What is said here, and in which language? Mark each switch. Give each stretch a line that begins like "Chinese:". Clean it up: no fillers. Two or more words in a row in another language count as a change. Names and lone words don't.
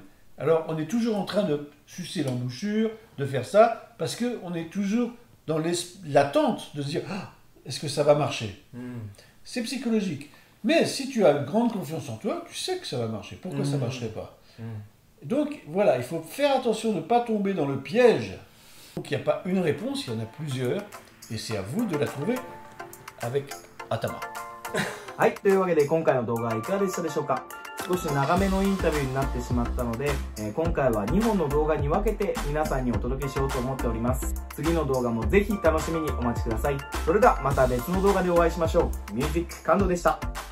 French: Alors, on est toujours en train de sucer l'embouchure, de faire ça, parce qu'on est toujours dans l'attente de se dire ah, « Est-ce que ça va marcher ?» C'est psychologique. Mais si tu as une grande confiance en toi, tu sais que ça va marcher. Pourquoi ça ne marcherait pas? Donc, voilà, il faut faire attention de ne pas tomber dans le piège. Donc, il n'y a pas une réponse, il y en a plusieurs. Et c'est à vous de la trouver avec Atama.
Japanese: はい、というわけで今回の動画はいかがでしたでしょうか。少し長めのインタビューになってしまったので、今回は2本の動画に分けて皆さんにお届けしようと思っております。次の動画もぜひ楽しみにお待ちください。それではまた別の動画でお会いしましょう。ミュージック感動でした。